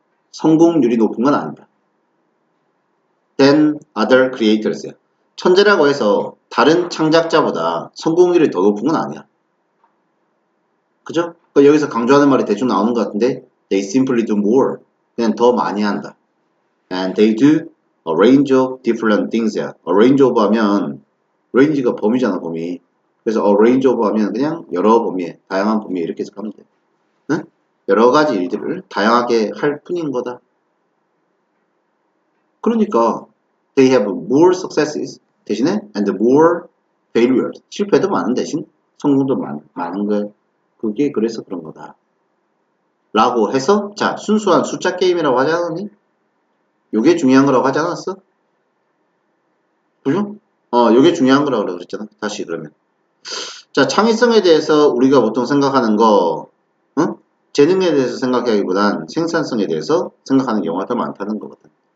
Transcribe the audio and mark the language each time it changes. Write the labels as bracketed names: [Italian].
[Korean] 성공률이 높은 건 아니다. [English] Than other creators야. [Korean] 천재라고 해서 다른 창작자보다 성공률이 더 높은 건 아니야. 그죠? 그러니까 여기서 강조하는 말이 대충 나오는 것 같은데 [English] They simply do more. [Korean] 그냥 더 많이 한다. [English] And they do a range of different things야. [Korean] A range of 하면 range가 범위잖아, 범위. 그래서 a range of 하면 그냥 여러 범위에, 다양한 범위에 이렇게 해석하면 돼. 응? 여러 가지 일들을 다양하게 할 뿐인 거다. 그러니까 [English] they have more successes [Korean] 대신에 [English] and more failures. [Korean] 실패도 많은 대신 성공도 많은 거야. 그게 그래서 그런 거다. 라고 해서 자, 순수한 숫자 게임이라고 하지 않았니? 요게 중요한 거라고 하지 않았어? 그죠? 요게 중요한 거라고 그랬잖아. 다시 그러면. 자, 창의성에 대해서 우리가 보통 생각하는 거, 재능에 대해서 생각하기보단 생산성에 대해서 생각하는 경우가 더 많다는 거거든.